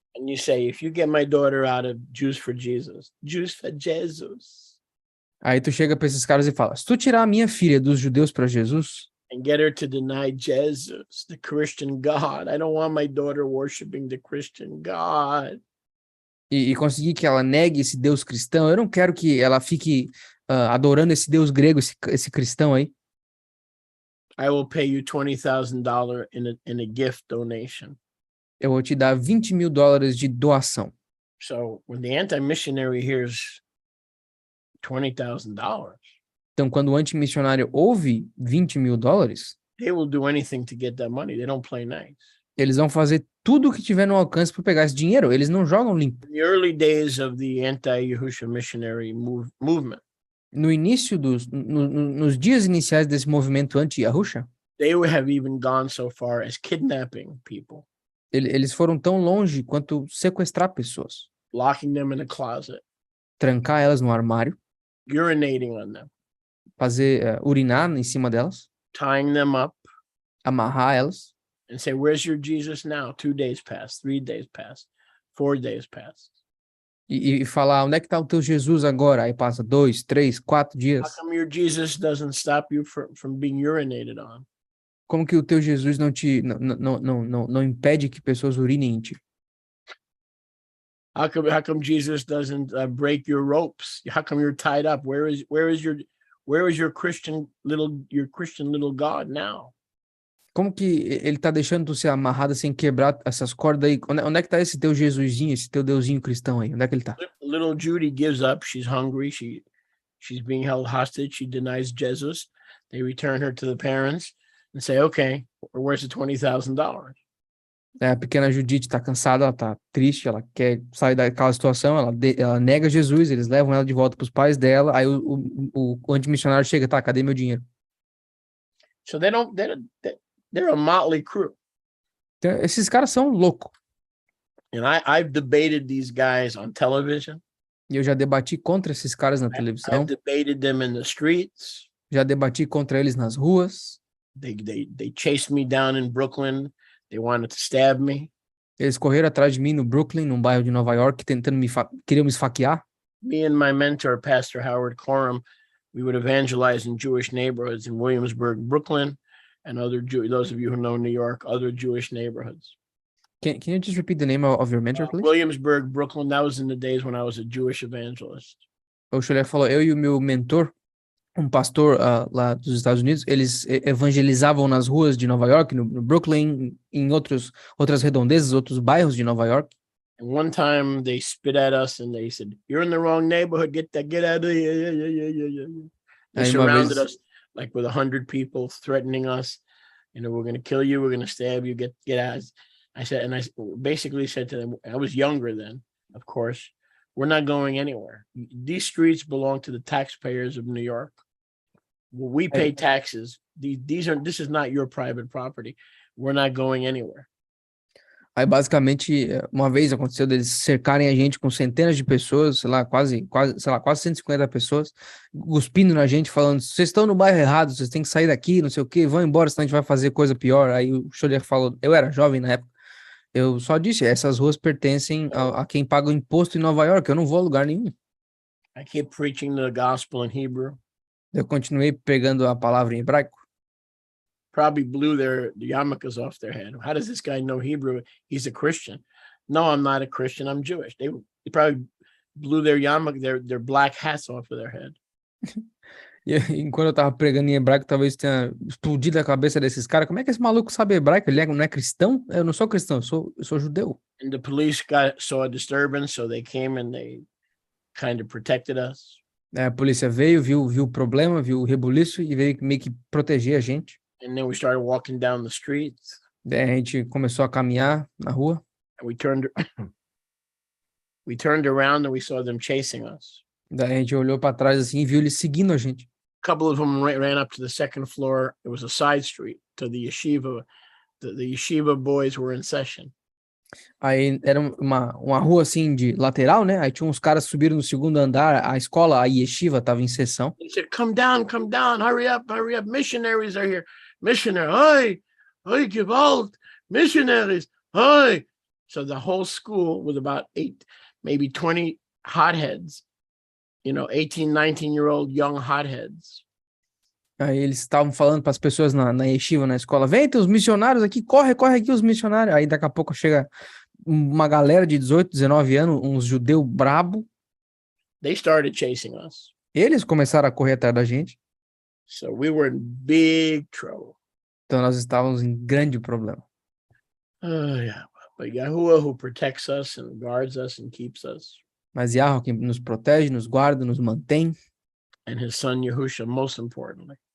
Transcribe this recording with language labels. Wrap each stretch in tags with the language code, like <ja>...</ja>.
<en>And you say, if you get my daughter out of Jews for Jesus, Jews for Jesus,</en> <pt>Aí tu chega para esses caras e fala, se tu tirar a minha filha dos judeus para Jesus,</pt> <en>and get her to deny Jesus, the Christian God. I don't want my daughter worshiping the Christian God.</en> <pt>e conseguir que ela negue esse Deus cristão, eu não quero que ela fique adorando esse Deus grego, esse cristão aí.</pt> <en>I will pay you $20,000 in a gift donation.</en> <pt>Eu vou te dar $20,000 de doação.</pt> <en>So when the anti-missionary hears $20,000,</en> <pt>Então, quando o antimissionário ouve $20,000,</pt> <en>they will do anything to get that money. They don't play nice.</en> <pt>eles vão fazer tudo o que tiver no alcance para pegar esse dinheiro. Eles não jogam limpo.</pt> <en>In the early days of the anti-Yahusha missionary movement,</en> <pt>No início nos dias iniciais desse movimento anti-Yahusha,</pt> <en>they would have even gone so far as kidnapping people,</en> <pt>eles foram tão longe quanto sequestrar pessoas,</pt> <en>locking them in a closet,</en> <pt>trancar elas no armário,</pt> <en>urinating on them,</en> <pt>fazer urinar em cima delas,</pt> <en>tying them up,</en> <pt>amarrar elas</pt> <en>and say, where's your Jesus now? 2 days passed, 3 days passed, 4 days passed.</en> <pt>e falar, onde é que está o teu Jesus agora? Aí passa 2, 3, 4</pt> <en>How</en> <pt>dias.</pt> <en>come your Jesus doesn't stop you from being urinated on?</en> <pt>Como que o teu Jesus não impede que pessoas urinem em ti?</pt> <en>How come Jesus doesn't break your ropes? How come you're tied up? Where is your Christian little God now?</en> <pt>Como que ele tá deixando tu ser amarrada sem quebrar essas cordas aí? Onde é que tá esse teu Jesusinho, esse teu Deusinho cristão aí? Onde é que ele tá?</pt> <en>Little Judy gives up. She's hungry. She's being held hostage. She denies Jesus. They return her to the parents and say, okay, where's the $20,000?</en> <pt>A pequena Judite tá cansada, ela tá triste, ela quer sair daquela situação, ela nega Jesus, eles levam ela de volta pros pais dela, aí o antimissionário chega, tá, cadê meu dinheiro?</pt> <en>So they're a motley crew.</en> <pt>Então, esses caras são loucos.</pt> <en>And I've debated these guys on television.</en> <pt>E eu já debati contra esses caras na televisão,</pt> <en>I've debated them in the streets.</en> <pt>já debati contra eles nas ruas,</pt> <en>They chased me down in Brooklyn. They wanted to stab me.</en> <pt>eles correram atrás de mim no Brooklyn, num bairro de Nova York, queriam me esfaquear.</pt> <en>Me and my mentor, Pastor Howard Coram, we would evangelize in Jewish neighborhoods in Williamsburg, Brooklyn, and those of you who know New York, other Jewish neighborhoods. Can you just repeat the name of your mentor, please? Williamsburg, Brooklyn, that was in the days when I was a Jewish evangelist.</en> <pt>O Shuler falou, eu e o meu mentor, um pastor lá dos Estados Unidos, eles evangelizavam nas ruas de Nova York, no Brooklyn, em outras redondezas, outros bairros de Nova York.</pt> <en>And one time they spit at us and they said, "You're in the wrong neighborhood. Get out of here." They</en> <pt>Aí</pt> <en>surrounded us like with 100 people threatening us. You know, we're going to kill you. We're going to stab you. Get out. I basically said to them, I was younger then, of course, we're not going anywhere. These streets belong to the taxpayers of New York. We pay taxes. This is not your private property. We're not going anywhere.</en> <pt>Aí, basicamente, uma vez aconteceu deles cercarem a gente com centenas de pessoas, sei lá, quase 150 pessoas, cuspindo na gente, falando, vocês estão no bairro errado, vocês têm que sair daqui, não sei o quê, vão embora, senão a gente vai fazer coisa pior. Aí o Scholler falou, eu era jovem na época, eu só disse, essas ruas pertencem a quem paga o imposto em Nova York, eu não vou a lugar nenhum.</pt> <en>I kept preaching the gospel in Hebrew.</en> <pt>Eu continuei pegando a palavra em hebraico.</pt> <en>Probably blew the yarmulkes off their head. How does this guy know Hebrew? He's a Christian. No, I'm not a Christian. I'm Jewish. They probably blew their yarmulke, their black hats off of their head.</en> <pt>E enquanto eu tava pregando em hebraico, talvez tenha explodido a cabeça desses caras. Como é que esse maluco sabe hebraico? Ele não é cristão? Eu não sou cristão, eu sou judeu.</pt> <en>And the police saw a disturbance, so they came and they kind of protected us.</en> <pt>A polícia veio, viu o problema, viu o rebuliço e veio meio que proteger a gente.</pt> <en>And then we started walking down the streets,</en> <pt>Daí a gente começou a caminhar na rua.</pt> <en>and we turned around and we saw them chasing us.</en> <pt>Daí a gente olhou para trás assim e viu eles seguindo a gente.</pt> <en>A couple of them ran up to the second floor. It was a side street to the yeshiva. The yeshiva boys were in session.</en> <pt>Aí era uma rua assim de lateral, né? Aí tinha uns caras que subiram no segundo andar, a escola, a yeshiva, tava em sessão.</pt> <en>They said, come down, hurry up, missionaries are here. Missionary, oi, gewalt, missionaries, oi. So the whole school with about 8, maybe 20 hotheads, 18, 19-year-old young hotheads.</en> <pt>Aí eles estavam falando para as pessoas na yeshiva, na escola, vem, tem os missionários aqui, corre aqui os missionários. Aí daqui a pouco chega uma galera de 18, 19 anos, uns judeus brabo.</pt> <en>They started chasing us.</en> <pt>Eles começaram a correr atrás da gente.</pt> <en>So we were in big trouble.</en> <pt>Então nós estávamos em grande problema.</pt> <en>Oh, yeah. But Yahuwah, who protects us and guards us and keeps us,</en> <pt>Mas Yahweh que nos protege, nos guarda, nos mantém.</pt> <en>and his son Yahusha, most importantly.</en>